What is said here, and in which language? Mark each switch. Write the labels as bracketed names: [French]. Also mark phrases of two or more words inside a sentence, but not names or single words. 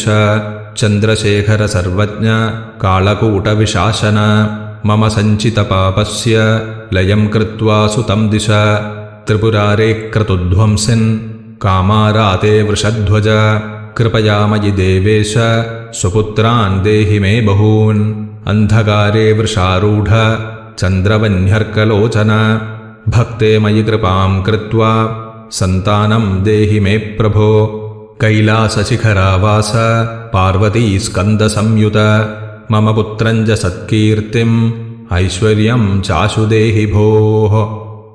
[Sanskrit] चन्द्रशेखर सर्वज्ञ कालकूटविशासन मम सञ्चितपापस्य लयं कृत्वा सुतं दिश। त्रिपुरारे क्रतुध्वंसिन् कामाराते वृषध्वज कृपया मयि देवेश स्वपुत्रान् देहि मे बहून्। अन्धकारे वृषारूढ ചന്ദ്രവന്യർക്കലോചന ഭക്തേ മയി കൃപാം കൃത്വാ സന്താനം ദേഹി മേ പ്രഭോ കൈലാസശിഖരാവാസ പാർവതീസ്കന്ദസംയുത മമ പുത്രഞ്ച സത്കീർത്തിം ഐശ്വര്യം ചാശു ദേഹി ഭോഃ.